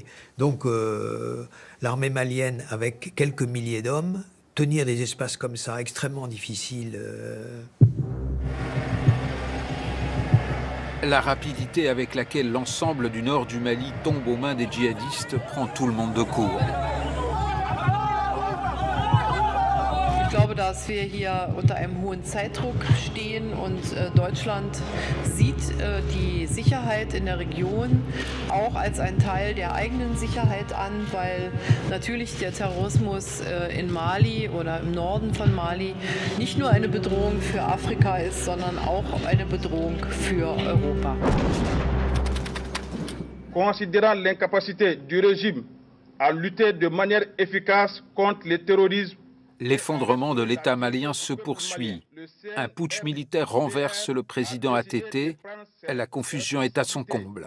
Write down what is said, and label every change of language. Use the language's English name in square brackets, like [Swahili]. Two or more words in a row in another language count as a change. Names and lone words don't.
[French] Donc l'armée malienne, avec quelques milliers d'hommes, tenir des espaces comme ça, extrêmement difficiles. La rapidité avec laquelle l'ensemble du nord du Mali tombe aux mains des djihadistes prend tout le monde de court. [German] Ich glaube, dass wir hier unter einem hohen Zeitdruck stehen und Deutschland sieht die Sicherheit in der Region auch als einen Teil der eigenen Sicherheit an, weil natürlich der Terrorismus in Mali oder im Norden von Mali nicht nur eine Bedrohung für Afrika ist, sondern auch eine Bedrohung für Europa. [French] Considérant l'incapacité du régime à lutter de manière efficace contre le terrorisme, l'effondrement de l'État malien se poursuit. Un putsch militaire renverse le président ATT. La confusion est à son comble.